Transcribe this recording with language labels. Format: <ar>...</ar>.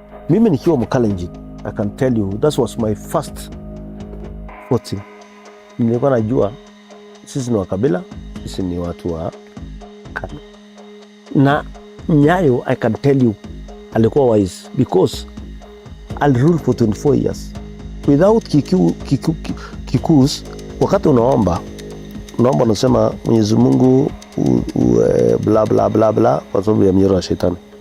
<sw>Mimi nikiwa Mkalenjin,</sw> <en>I can tell you that was my first voting.</en> <sw>Nilikuwa najua sisi ni wa kabila, sisi ni watu wa Kanu. Na Nyayo,</sw> <en>I can tell you,</en> <sw>alikuwa</sw> <en>wise because I'll rule for 24 years without Kikus.</en> <sw>Wakati unaomba unasema Mwenyezi Mungu bla bla bla bla kwa sababu ya mnyororo wa shetani.</sw>